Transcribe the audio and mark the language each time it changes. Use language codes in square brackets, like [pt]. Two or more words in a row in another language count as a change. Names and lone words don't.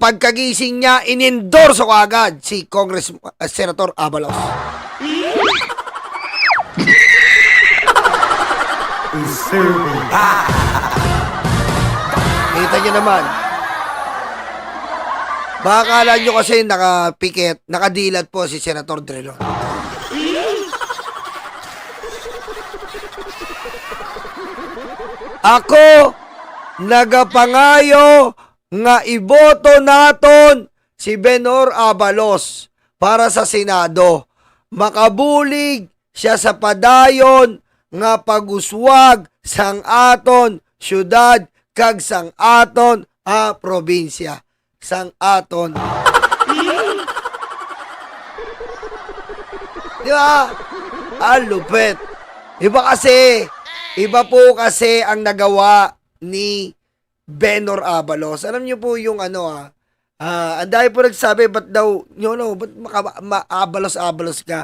[tl] Pagkagising niya, inendorso ko agad si Senator Abalos. Kita niyo naman. Baka akala nyo kasi nakapikit, nakadilat po si Senator Drilon. [hil] Ako nagapangayo nga iboto naton si Benhur Abalos para sa Senado. Makabulig siya sa padayon nga paguswag sang aton syudad kag sang aton probinsya. Sang aton. [tl] Di ba? Lupet. Iba po kasi ang nagawa ni Benor Abalos. Alam niyo po yung ang dahil po nagsabi, ba't daw, ba't maabalos-abalos ka?